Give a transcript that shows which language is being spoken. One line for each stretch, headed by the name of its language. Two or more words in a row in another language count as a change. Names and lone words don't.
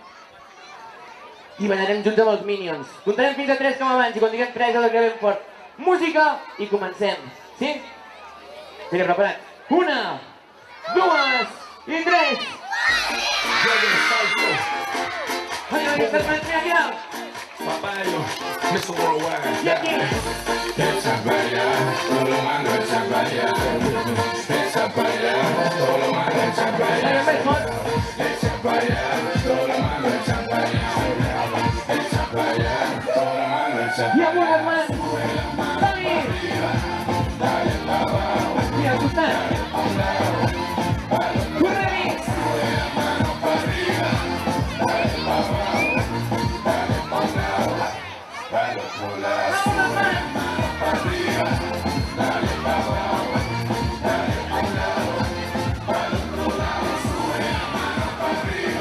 Catalan: I ballarem junts amb els Minions. Comptarem fins a 3 com abans i quan diguem 3 ho declarem fort. Música i comencem. Sí? Vinga, preparat. 1, 2 i 3! Vinga, aquestes mans, mira! Papayo, Mr. Worldwide. I aquí!
Spanish: Echa para allá, todo lo malo echa para allá. Echa para allá, todo lo malo echa para allá. Echa para allá, todo lo malo echa para allá. Echa para allá, todo lo malo echa para allá.
Catalan: I amunt les mans! Som-hi!
Spanish: Dale para abajo.
Catalan: I al costat! Corre-hi!
Spanish: Sube la mano para arriba. Dale para abajo. Dale para un lado. Dale otro lado. Sube la mano para arriba. Dale para abajo. Dale para un lado. Dale otro lado. Sube la mano para arriba.